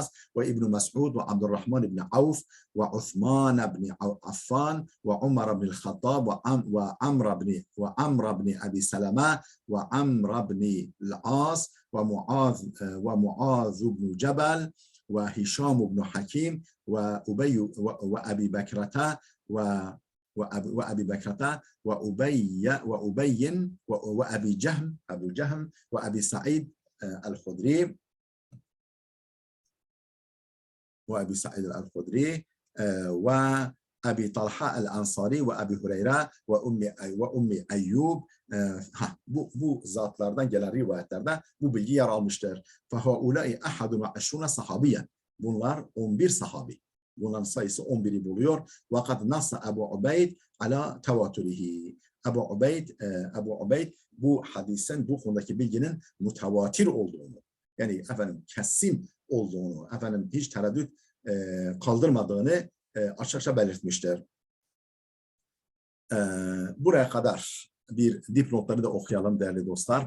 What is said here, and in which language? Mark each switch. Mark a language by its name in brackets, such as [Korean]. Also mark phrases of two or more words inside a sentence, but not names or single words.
[Turkish] Ve İbn Mes'ud ve Abdurrahman ibn Avf ve Uthman ibn Affan ve Umar ibn Khattab ve Amr ibn Abi Salama ve Amr ibn al-As ve Muaz ibn Cebel ve Hişam ibn Hakim ve Ubey ve Abi Bekrata [Arabic] وأبي بكرة وأبي وأبي جهم وأبي سعيد الخدري وأبي طلحة الأنصاري وأبي هريرة وأم أيوب. [Turkish] Bu zatlardan gelen rivayetlerde bu bilgi yer almıştır. [Arabic] فَهَؤُلَاءِ أَحَدٌ وَعَشْرُونَ صَحَابِيًا. [Turkish] Bunlar 11 sahabi. Bunların sayısı 11'i buluyor. [Arabic] وَقَدْ نَصَّ Ebu Ubeyd على تواتره. [Turkish] Ebu Ubeyd bu hadisin, bu konudaki bilginin mütevatir olduğunu, yani efendim kesin olduğunu, efendim hiç tereddüt kaldırmadığını açıkça belirtmiştir. Buraya kadar bir dipnotları da okuyalım değerli dostlar.